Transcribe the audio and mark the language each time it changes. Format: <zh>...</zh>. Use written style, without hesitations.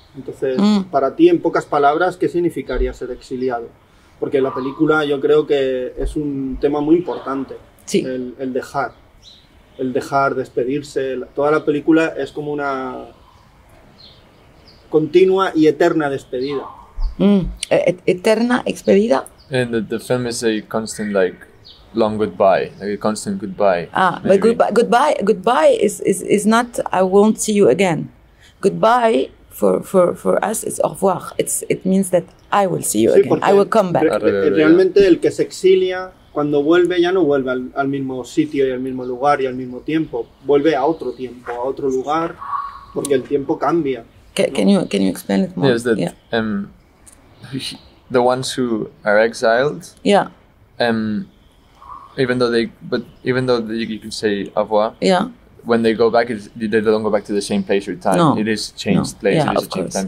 <es>Entonces, para ti, en pocas palabras, ¿qué significaría ser exiliado? Porque la película yo creo que es un tema muy importante, sí. el dejar, despedirse. Toda la película es como una continua y eterna despedida. Eterna expedida.</es> <en>And the film is a constant long goodbye, like a constant goodbye. But goodbye is not I won't see you again. Goodbye for us is au revoir. It means that I will see you again. I will come back.</en> <es>Realmente el que se exilia cuando vuelve ya no vuelve al mismo sitio y al mismo lugar y al mismo tiempo. Vuelve a otro tiempo, a otro lugar, porque el tiempo cambia.</es> <en>Can you explain it more? Yes, that the ones who are exiled. Yeah. Even though you can say au revoir. Yeah. When they go back, they don't go back to the same place every time. No. It is changed place. Yeah, it is a changed time.</en>